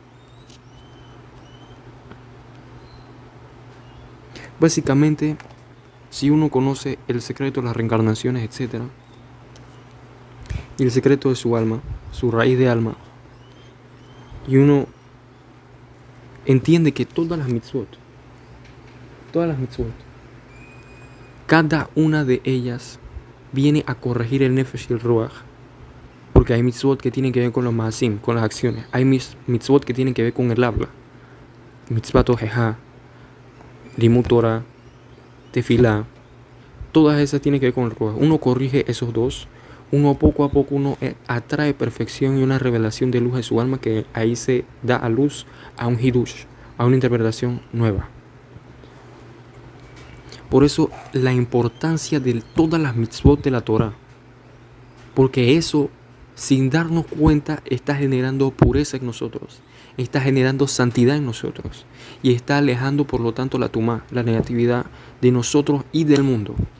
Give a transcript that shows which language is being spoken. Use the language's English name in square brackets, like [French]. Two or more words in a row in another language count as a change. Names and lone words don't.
[Spanish] Básicamente, si uno conoce el secreto de las reencarnaciones, etc., y el secreto de su alma, su raíz de alma, y uno entiende que todas las mitzvot, cada una de ellas viene a corregir el Nefesh y el Ruach, porque hay mitzvot que tienen que ver con los maasim, con las acciones, hay mitzvot que tienen que ver con el habla, [Hebrew] מצווה תוכחה, לימוד תורה, [Spanish] tefilá, todas esas tienen que ver con el Ruach. Uno corrige esos dos, uno poco a poco uno atrae perfección y una revelación de luz en su alma, que ahí se da a luz a un hidush, a una interpretación nueva. Por eso la importancia de todas las mitzvot de la Torah, porque eso, sin darnos cuenta, está generando pureza en nosotros, está generando santidad en nosotros y está alejando, por lo tanto, la tumá, la negatividad de nosotros y del mundo.